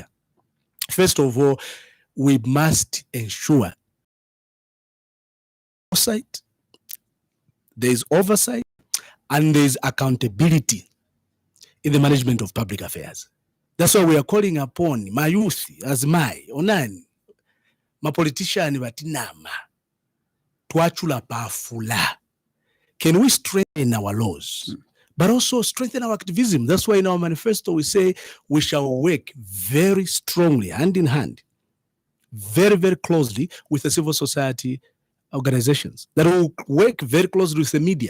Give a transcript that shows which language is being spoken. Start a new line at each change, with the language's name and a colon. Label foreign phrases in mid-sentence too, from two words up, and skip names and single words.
English: First of all, we must ensure there is oversight, and there is accountability in the management of public affairs. That's why we are calling upon my youth, as my onani, my politician
Bemba: batinama, tuachula pafula.
English: Can we strengthen our laws, but also strengthen our activism? That's why in our manifesto we say we shall work very strongly, hand in hand, very, very closely with the civil society organizations that will work very closely with the media.